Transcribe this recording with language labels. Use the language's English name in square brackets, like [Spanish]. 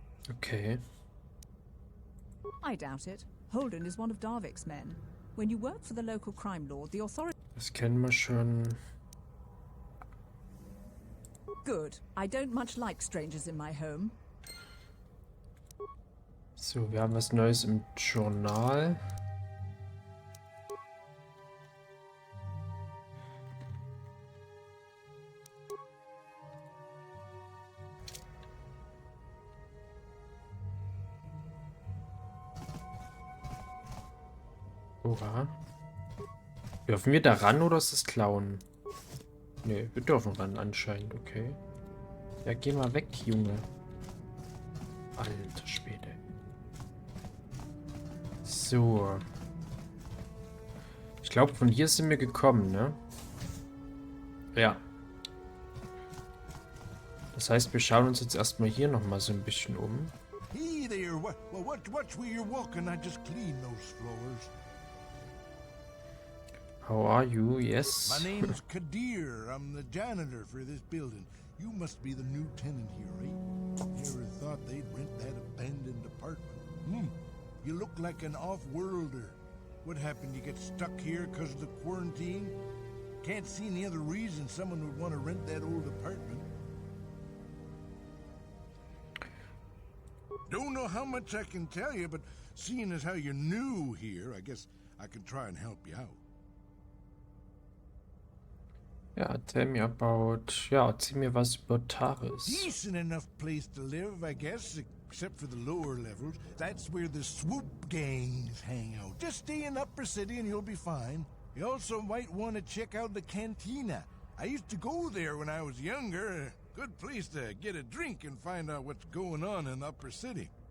[English] Okay. I doubt it. Holden is one of Darvik's men. When you work for the local crime lord, the authorities... [German] Das kennen wir schon. [English] Good. I don't much like strangers in my home. [German] So, wir haben was Neues im Journal. Oha. Dürfen wir da ran oder ist das Klauen? Ne, wir dürfen ran anscheinend, okay. Ja, geh mal weg, Junge. Alter Schwede. So. Ich glaube, von hier sind wir gekommen, ne? Ja. Das heißt, wir schauen uns jetzt erstmal hier nochmal so ein bisschen um. [English] Hey there, watch where you're walking. I just cleaned those floors. How are you? Yes. My name's Kadir. I'm the janitor for this building. You must be the new tenant here, right? Never thought they'd rent that abandoned apartment. You look like an off-worlder. What happened? You get stuck here because of the quarantine? Can't see any other reason someone would want to rent that old apartment. Don't know how much I can tell you, but seeing as how you're new here, I guess I can try and help you out. [German] Ja, erzähl mir was über Taris. [English] Decent enough place to live, I guess, except for the lower levels. That's where the swoop gangs hang out. Just stay in Upper City and you'll be fine. You also might want to check out the cantina. I used to go there when I was younger. A good place to get a drink and find out what's going on in Upper City.